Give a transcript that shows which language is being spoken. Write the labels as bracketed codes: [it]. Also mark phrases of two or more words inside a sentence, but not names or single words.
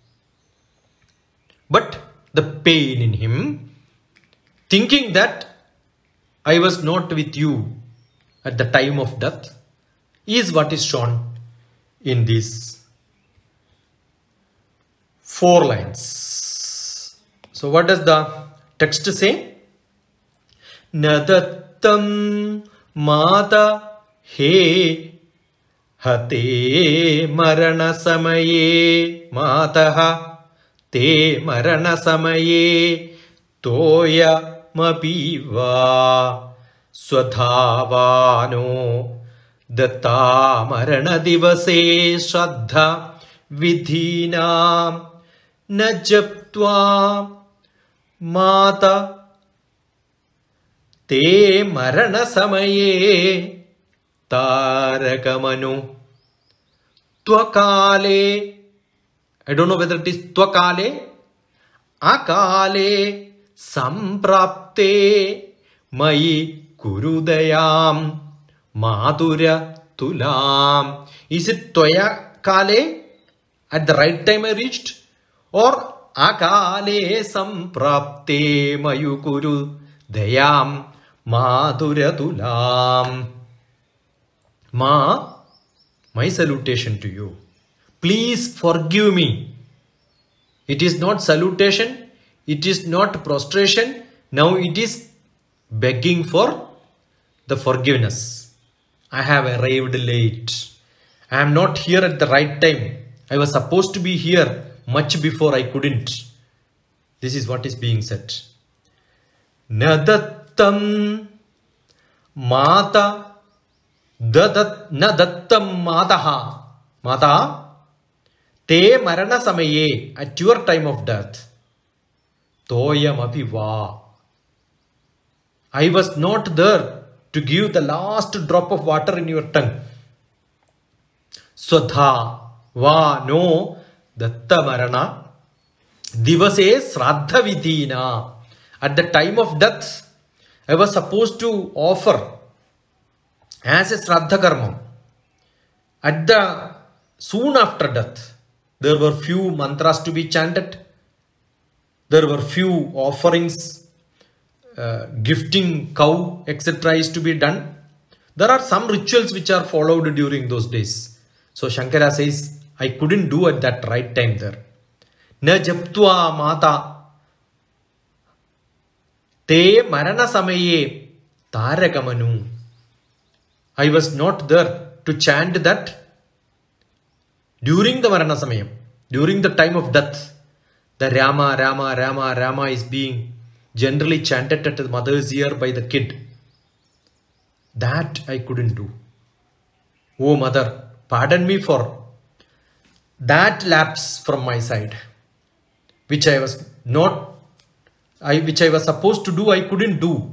[en] But the pain in him, thinking that I was not with you at the time of death, is what is shown in these 4 lines. So what does the text say? [sa] Nadattam mata he hate marana samaye mataha te marana samaye toya mapiva swadhavano datta marana divase shraddha vidhina najaptva mata te marana samaye tarakamanu tvakale. [en] I don't know whether it is [sa] tvakale, akale samprapte mai kurudayam madhura tulam. [en] Is it [sa] tvaya kale, [en] at the right time I reached, or [sa] akale samprapte mayukuru dayam madhura tulam? [en] Ma, my salutation to you. Please forgive me. It is not salutation, it is not prostration. Now it is begging for the forgiveness. I have arrived late. I am not here at the right time. I was supposed to be here much before I couldn't. This is what is being said. [sa] Nadattam mata nadattam mataha mata te marana samaye, [en] at your time of death, [sa] toyam api va. [en] I was not there to give the last drop of water in your tongue. [sa] Swadha va no datta marana divase sraddha vidina. [en] At the time of death, I was supposed to offer as a [sa] sraddha karma. [en] At the soon after death, there were few mantras to be chanted. There were few offerings, gifting cow, etc. is to be done. There are some rituals which are followed during those days. So Shankara says, I couldn't do at that right time there. [sa] Na japtva mata te marana samaye taragamanu. [en] I was not there to chant that during the [sa] marana samayam, [en] during the time of death. The Rama, Rama, Rama, Rama is being generally chanted at the mother's ear by the kid. That I couldn't do. Oh mother, pardon me for that lapse from my side, which I was supposed to do, I couldn't do.